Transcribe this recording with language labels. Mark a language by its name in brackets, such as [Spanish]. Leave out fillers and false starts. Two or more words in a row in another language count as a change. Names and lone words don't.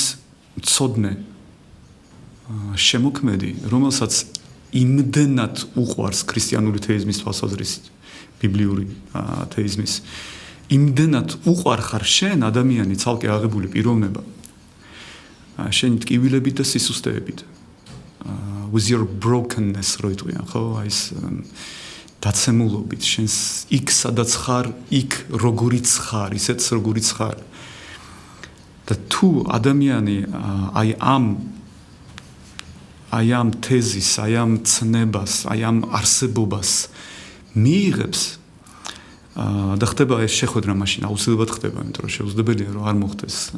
[Georgian] მცოდნე, შემოქმედი, რომელსაც იმდენად უყვარს ქრისტიანული თეიზმის თვალსაზრისით, ბიბლიური თეიზმის, იმდენად უყვარ ხარ შენ ადამიანი ცალკე აღებული პიროვნება, შენი ტკივილებით და სისუსტეებით, [English] with your brokenness [Georgian] რო იტყვიან, ხო, აი ეს დაცემულობით, შენს იქ სადაც ხარ, იქ როგორიც ხარ, ისეც როგორიც ხარ. და თუ ადამიანი აი ამ თეზის, აი ამ ცნებას, აი ამ არსებობას მიიღებს და ხდება ეს შეხვედრა მაშინ აუცილებლად ხდება, იმიტომ რომ შეუძლებელია რომ არ მოხდეს.